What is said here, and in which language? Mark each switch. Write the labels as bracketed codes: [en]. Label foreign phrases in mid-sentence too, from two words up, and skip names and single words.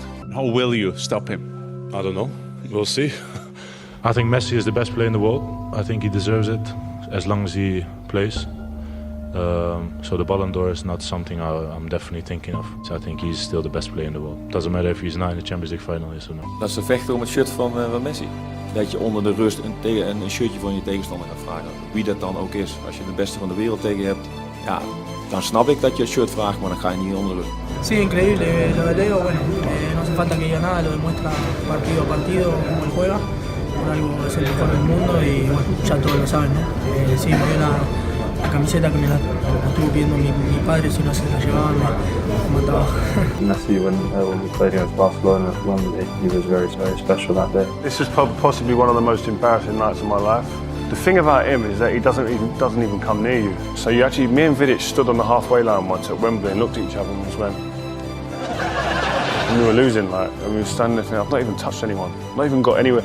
[en] How will you stop him? I don't know. We'll see. I think Messi is the best player in the world. I think he deserves it as long as he plays. So the Ballon d'Or is not something I'm definitely thinking of. So I think he's still the best player in the world. Doesn't matter if he's not in the Champions League final, yes or no. [nl] Dat ze vechten om het shirt van Messi. Dat je onder de rust een shirtje van je tegenstander gaat vragen. Wie dat dan ook is. Als je de beste van de wereld tegen je hebt, ja, dan snap ik dat je het shirt vraagt, maar dan ga je niet onder de rust. [es] Sí, increíble. Lo de Leo, bueno, no hace falta que diga nada, lo demuestra partido a partido, cómo él juega. Por algo es el mejor del mundo y bueno, ya todos lo saben, ¿no? Sí, me dio la camiseta que me la estuvo pidiendo mi padre, si no se la llevaban me mataba. [en] Messi, when we played against Barcelona at Wembley, he was very, very special that day. This is possibly one of the most embarrassing nights of my life. The thing about him is that he doesn't even come near you. So me and Vidic stood on the halfway line once at Wembley and looked at each other and just went. And we were losing, and we were standing there thinking, I've not even touched anyone. I've not even got anywhere.